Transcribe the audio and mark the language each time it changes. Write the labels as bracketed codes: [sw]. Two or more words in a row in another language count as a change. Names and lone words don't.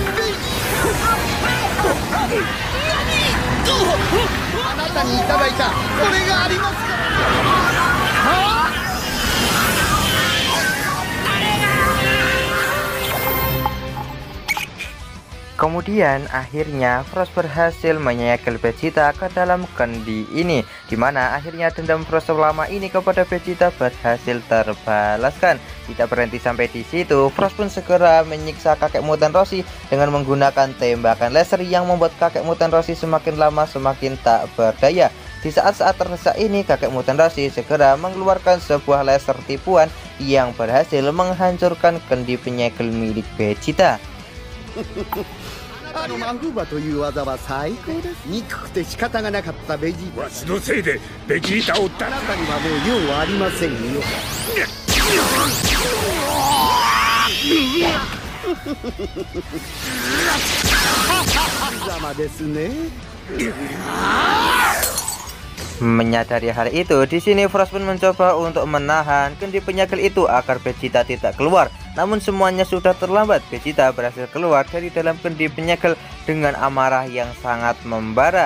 [ja] あなたにいただいたこれがありますから。 [id] Kemudian akhirnya Frost berhasil menyegel Vegeta ke dalam kendi ini, dimana akhirnya dendam Frost selama ini kepada Vegeta berhasil terbalaskan. Tidak berhenti sampai di situ, Frost pun segera menyiksa kakek Muten Roshi dengan menggunakan tembakan laser yang membuat kakek Muten Roshi semakin lama semakin tak berdaya. Di saat-saat terdesak ini, kakek Muten Roshi segera mengeluarkan sebuah laser tipuan yang berhasil menghancurkan kendi penyegel milik Vegeta. [ja] あのマフーバという技は最高です。憎くて仕方がなかったベジータ。わしのせいでベジータをあなたにはもう用はありませんよ。samaですね。 [id] Menyadari hal itu, di sini Frost pun mencoba untuk menahan kendi penyegel itu agar Vegeta tidak keluar. Namun semuanya sudah terlambat. Vegeta berhasil keluar dari dalam kendi penyegel dengan amarah yang sangat membara.